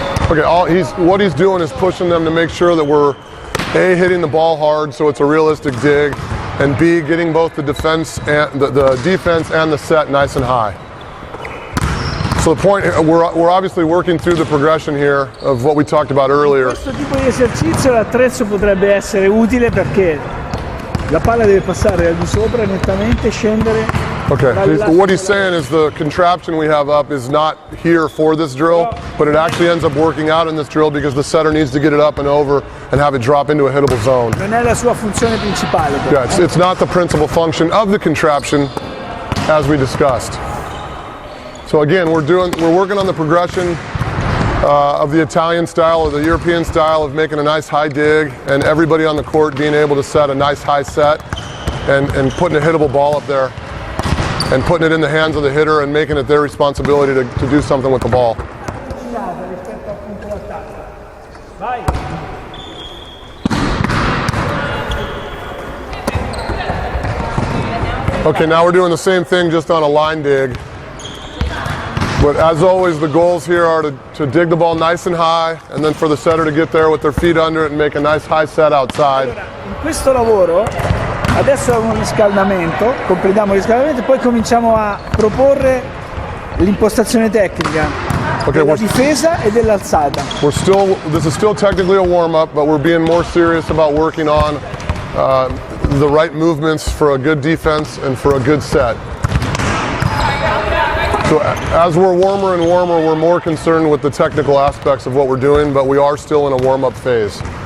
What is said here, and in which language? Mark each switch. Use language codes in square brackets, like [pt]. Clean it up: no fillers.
[en] Okay, what he's doing is pushing them to make sure that we're A, hitting the ball hard so it's a realistic dig, and B, getting both the defense and the defense and the set nice and high. So the point, we're obviously working through the progression here of what we talked about earlier. [it] Questo tipo di esercizio l'attrezzo potrebbe essere utile perché la palla deve passare al di sopra nettamente, scendere. [en] Okay, what he's saying is the contraption we have up is not here for this drill, but it actually ends up working out in this drill because the setter needs to get it up and over and have it drop into a hittable zone. [it] Non è la sua funzione principale. [en] Yeah, it's not the principal function of the contraption as we discussed. So again, we're working on the progression of the Italian style or the European style of making a nice high dig and everybody on the court being able to set a nice high set and putting a hittable ball up there and putting it in the hands of the hitter and making it their responsibility to do something with the ball. Okay, now we're doing the same thing just on a line dig. But as always, the goals here are to dig the ball nice and high, and then for the setter to get there with their feet under it and make a nice high set outside. [it] Allora, in questo lavoro, adesso è un riscaldamento, completiamo il riscaldamento e poi cominciamo a proporre l'impostazione tecnica della difesa e dell'alzata. [en] This is still technically a warm-up, but we're being more serious about working on the right movements for a good defense and for a good set. So as we're warmer and warmer, we're more concerned with the technical aspects of what we're doing, but we are still in a warm-up phase.